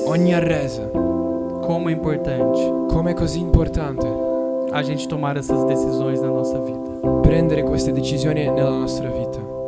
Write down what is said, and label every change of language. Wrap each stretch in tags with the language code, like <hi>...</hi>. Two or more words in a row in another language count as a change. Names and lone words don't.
<it>Ogni arresa.</it> <pt>Como é importante</pt> <it>Come è così importante</it> <pt>a gente tomar essas decisões na nossa vida.</pt> <it>prendere queste decisioni nella nostra vita.</it>